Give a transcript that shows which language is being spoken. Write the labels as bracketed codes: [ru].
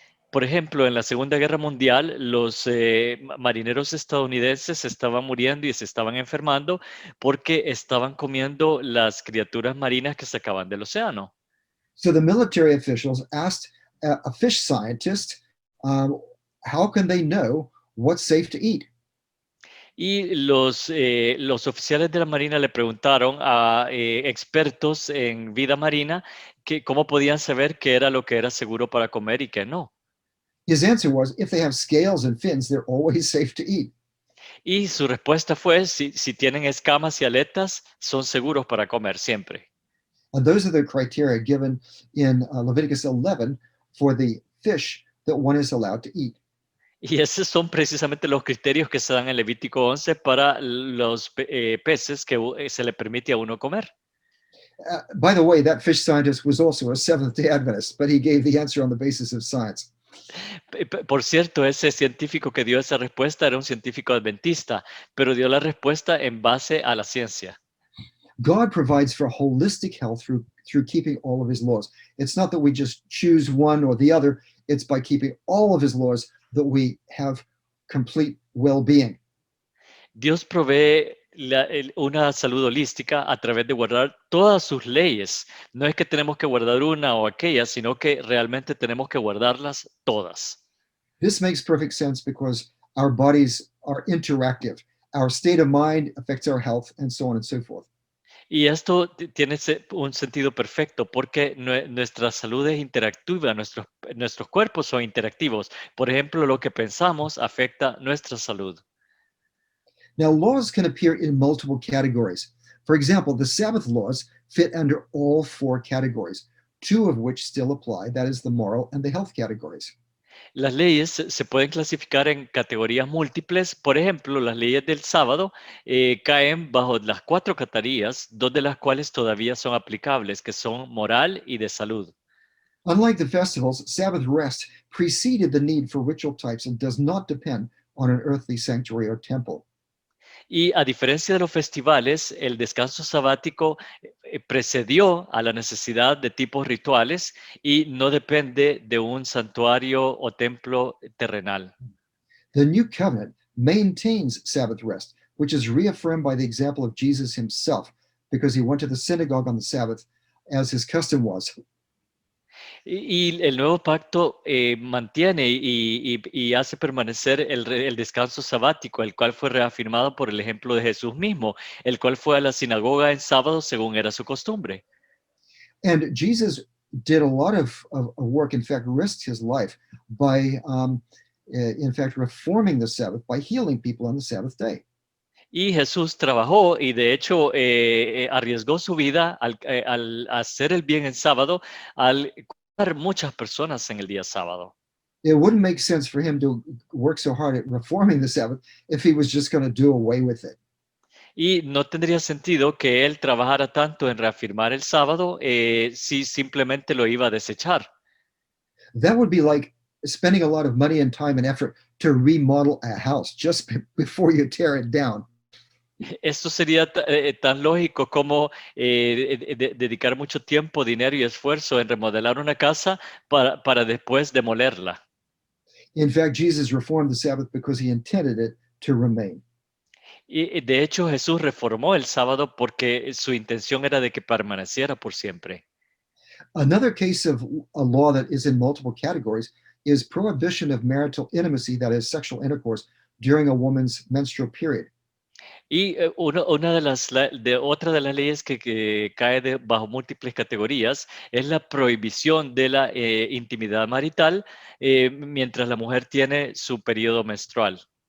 [es] Por ejemplo, en la Segunda Guerra Mundial, los marineros estadounidenses estaban muriendo y se estaban enfermando porque estaban comiendo las criaturas marinas que sacaban del océano. [en] So the military officials asked a fish scientist, how can they know what's safe to eat? [es] Y los oficiales de la Marina le preguntaron a expertos en vida marina que cómo podían saber qué era lo que era seguro para comer y qué no. [en] His answer was, if they have scales and fins, they're always safe to eat. [es] Y su respuesta fue, si tienen escamas y aletas, son seguros para comer siempre. [en] And those are the criteria given in Leviticus 11 for the fish that one is allowed to eat. [es] Y esos son precisamente los criterios que se dan en Levítico 11 para los peces que se le permite a uno comer. [en] By the way, that fish scientist was also a Seventh-day Adventist, but he gave the answer on the basis of science. [es] Por cierto, ese científico que dio esa respuesta era un científico adventista, pero dio la respuesta en base a la ciencia. [en] God provides for holistic health through keeping all of his laws. It's not that we just choose one or the other. It's by keeping all of his laws that we have complete well-being. [es] Dios provee una salud holística a través de guardar todas sus leyes. No es que tenemos que guardar una o aquella, sino que realmente tenemos que guardarlas todas. [en] This makes perfect sense because our bodies are interactive. Our state of mind affects our health, and so on and so forth. [es] Y esto tiene un sentido perfecto porque nuestra salud es interactiva, nuestros cuerpos son interactivos. Por ejemplo, lo que pensamos afecta nuestra salud. [en] Now, laws can appear in multiple categories. For example, the Sabbath laws fit under all four categories, two of which still apply, that is, the moral and the health categories. [es] Las leyes se pueden clasificar en categorías múltiples. Por ejemplo, las leyes del sábado caen bajo las cuatro categorías, dos de las cuales todavía son aplicables, que son moral y de salud. [en] Unlike the festivals, Sabbath rest preceded the need for ritual types and does not depend on an earthly sanctuary or temple. [es] Y a diferencia de los festivales, el descanso sabático precedió a la necesidad de tipos rituales y no depende de un santuario o templo terrenal. [en] The new covenant maintains Sabbath rest, which is reaffirmed by the example of Jesus himself, because he went to the synagogue on the Sabbath as his custom was. [es] Y el nuevo pacto mantiene y hace permanecer el descanso sabático, el cual fue reafirmado por el ejemplo de Jesús mismo, el cual fue a la sinagoga en sábado según era su costumbre. [en] And Jesus did a lot of work, in fact, risked his life by, in fact, reforming the Sabbath, by healing people on the Sabbath day. [es] Y Jesús trabajó y de hecho arriesgó su vida al hacer el bien en sábado, al curar muchas personas en el día sábado. [en] It wouldn't make sense for him to work so hard at reforming the Sabbath if he was just going to do away with it. [es] Y no tendría sentido que él trabajara tanto en reafirmar el sábado si simplemente lo iba a desechar. [en] That would be like spending a lot of money and time and effort to remodel a house just before you tear it down. [es] Esto sería tan lógico como dedicar mucho tiempo, dinero y esfuerzo en remodelar una casa para después demolerla. [en] In fact, Jesus reformed the Sabbath because he intended it to remain. [es] Y de hecho Jesús reformó el sábado porque su intención era de que permaneciera por siempre. [en] Another case of a law that is in multiple categories is prohibition of marital intimacy, that is, sexual intercourse, during a woman's menstrual period. [es] Y otra de las leyes que cae bajo múltiples categorías es la prohibición de la intimidad marital mientras la mujer tiene su periodo menstrual.